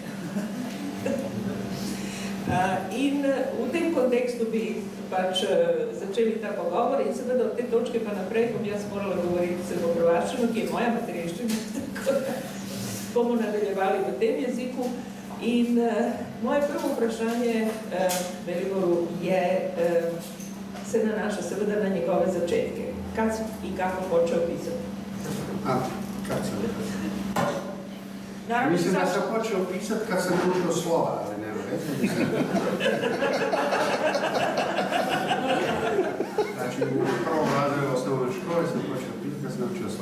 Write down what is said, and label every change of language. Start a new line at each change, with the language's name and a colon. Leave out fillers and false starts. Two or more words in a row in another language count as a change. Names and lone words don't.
Slovenian: In v tem kontekstu bi pač začeli ta pogovor in seveda od te točke pa naprej bom jaz morala govoriti srbohrvaščino, ki je moja materinščina, tako da bomo nadaljevali v tem jeziku. In moje prvo vprašanje Veliboru se nanaša seveda na njegove začetke.
Bosnian: Kad in kako počeo pisati? Kad sam? Mislim da sam počeo pisati kad sam učio slova, ali nema veze. Znači, u prvom razredu osnovne škole sam počeo pisati kad sam učio slova.